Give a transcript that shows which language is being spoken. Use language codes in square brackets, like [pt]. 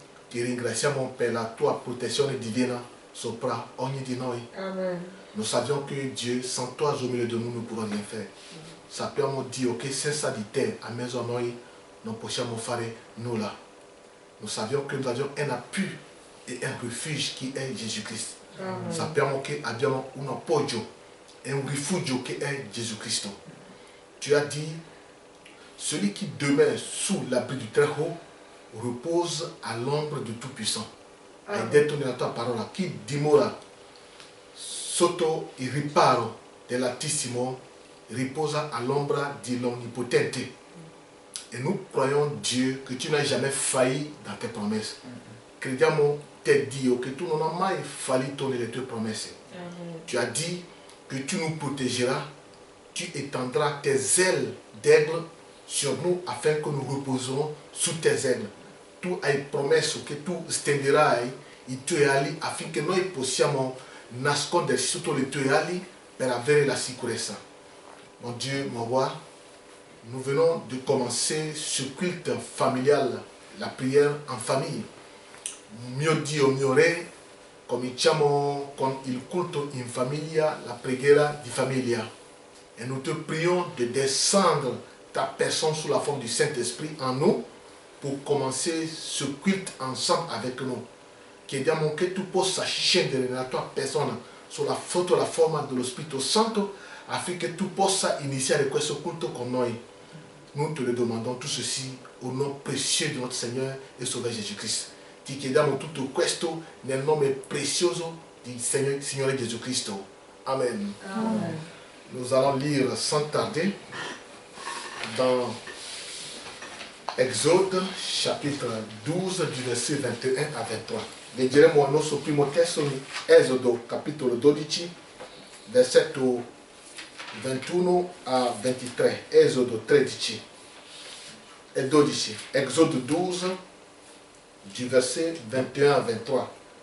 [it] Ti ringraziamo per la tua protezione divina sopra ogni di noi. Amen. [fr] Nous savions que Dieu, sans toi au milieu de nous, nous ne pouvons rien faire. [it] Sappiamo Dio che senza di te a mezzo a noi non possiamo fare nulla. [fr] Nous savions que nous avions un appui et un refuge qui est Jésus-Christ. [it] Sappiamo che abbiamo un appoggio e un rifugio che è Gesù Cristo. [fr] Tu as dit, celui qui demeure sous l'abri du Très-Haut repose à l'ombre du Tout-Puissant. [it] Hai detto nella tua parola, chi dimora sotto il riparo dell'Altissimo riposa [fr] à l'ombre de [it] l'Omnipotente. [fr] Et nous croyons, Dieu, que tu n'as jamais failli dans tes promesses. [it] Crediamo te, Dio, che tu non hai mai fallito nelle tue promesse. [fr] Tu as dit que tu nous protégeras, tu étendras tes ailes d'aigle sur nous afin que nous reposerons sous tes ailes. [it] Tu hai promesso che tu stenderai i tuoi ali affinché noi possiamo nasconderci sotto le tue ali per avere la sicurezza. [fr] Mon Dieu, mon roi, nous venons de commencer ce culte familial, la prière en famille. [it] Mio Dio, mio Re, cominciamo con il culto in famiglia, la preghiera di famiglia. [fr] Et nous te prions de descendre ta personne sous la forme du Saint-Esprit en nous pour commencer ce culte ensemble avec nous. [it] Chiediamo che tu possa scendere nella tua persona sotto la forma dello Spirito Santo affinché tu possa iniziare questo culto con noi. [fr] Nous te le demandons tout ceci au nom précieux de notre Seigneur et Sauveur Jésus-Christ. [it] Ti chiediamo tutto questo nel nome prezioso di Signore Gesù Cristo. Amen. Amen. [fr] Nous allons lire sans tarder dans Exode chapitre 12 du verset 21 a 23. [it] Leggeremo il nostro primo testo in Esodo capitolo 12 versetto 21 a 23. Esodo 13 e 12. [fr] Exode 12 du verset 21 a 23.